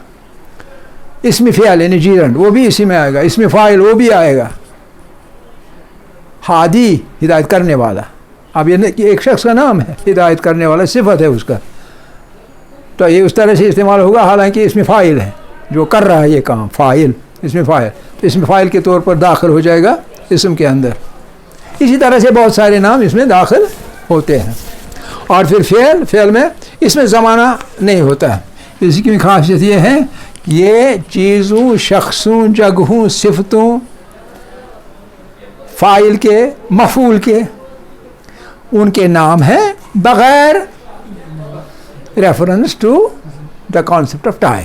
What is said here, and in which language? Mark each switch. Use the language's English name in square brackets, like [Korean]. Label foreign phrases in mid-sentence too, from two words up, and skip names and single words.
[Urdu] اسم فعل یعنی جیرن وہ بھی اسی میں آئے گا. اسم فاعل وہ بھی آئے گا. ہادی ہدایت کرنے والا, اب یہ ایک شخص کا نام ہے, ہدایت کرنے والا صفت ہے اس کا, تو یہ اس طرح سے استعمال ہوگا. حالانکہ اسم فاعل ہے جو کر رہا ہے یہ کام, فاعل, اسم فاعل, تو اسم فاعل کے طور پر داخل ہو جائے گا اسم کے اندر. اسی طرح سے بہت سارے نام اس میں داخل ہوتے ہیں. اور پھر فعل میں اس میں زمانہ نہیں ہوتا ہے. اس کی خاصیت یہ ہے کہ یہ چیزوں, شخصوں, جگہوں, صفتوں, فاعل کے, مفعول کے, ان کے نام ہیں بغیر [English] reference to the concept of time.